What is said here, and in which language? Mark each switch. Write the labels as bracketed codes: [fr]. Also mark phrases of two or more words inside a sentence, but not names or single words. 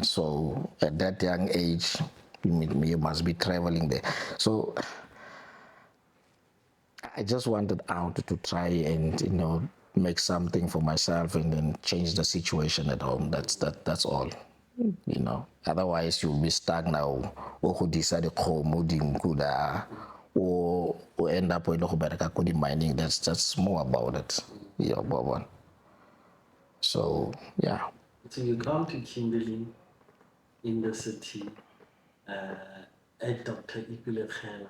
[en] So at that young age, you must be traveling there. So I just wanted out to try and, make something for myself and then change the situation at home. That's all. Otherwise you'll be stuck now [tn] o go disa dikgomo dinku da [en] or end up with the mining. That's more about it. Yeah, Bobo. So yeah. So you come to Kimberley in the city at Dr. EP22.